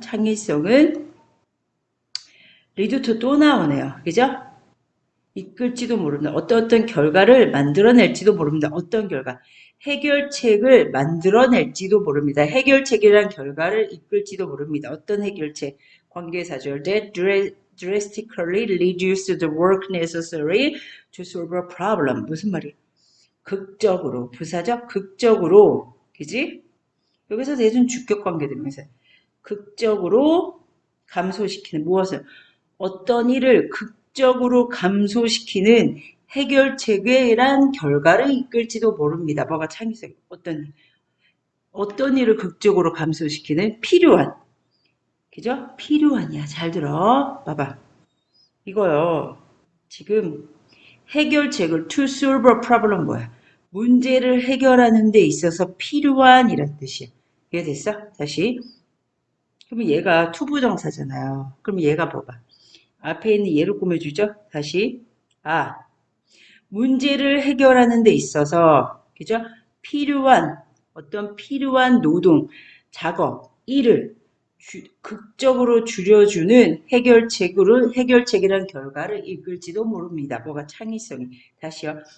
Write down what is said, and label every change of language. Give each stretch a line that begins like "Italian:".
Korean: 창의성은 리두트 또 나오네요. 그죠? 이끌지도 모릅니다. 어떤 결과를 만들어낼지도 모릅니다. 어떤 결과? 해결책을 만들어낼지도 모릅니다. 해결책이란 결과를 이끌지도 모릅니다. 어떤 해결책? 관계사절.
English: That drastically reduce the work necessary to solve a problem.
Korean: 무슨 말이야? 극적으로, 부사적 극적으로, 그지? 여기서 대준 주격 관계대명사. 극적으로 감소시키는 무엇을? 어떤 일을 극적으로 감소시키는 해결책이란 결과를 이끌지도 모릅니다. 뭐가 창의성? 어떤 일을 극적으로 감소시키는 필요한. 그죠? 필요한이야. 잘 들어. 봐봐. 이거요. 지금 해결책을
English: to solve a problem
Korean: 뭐야? 문제를 해결하는 데 있어서 필요한이란 뜻이야. 이해됐어? 다시. 그러면 얘가 투부정사잖아요. 그럼 얘가 봐봐. 앞에 있는 얘를 꾸며주죠. 다시. 문제를 해결하는 데 있어서 그죠? 어떤 필요한 노동, 작업, 일을 극적으로 줄여주는 해결책이란 결과를 이끌지도 모릅니다. 뭐가 창의성이. 다시요.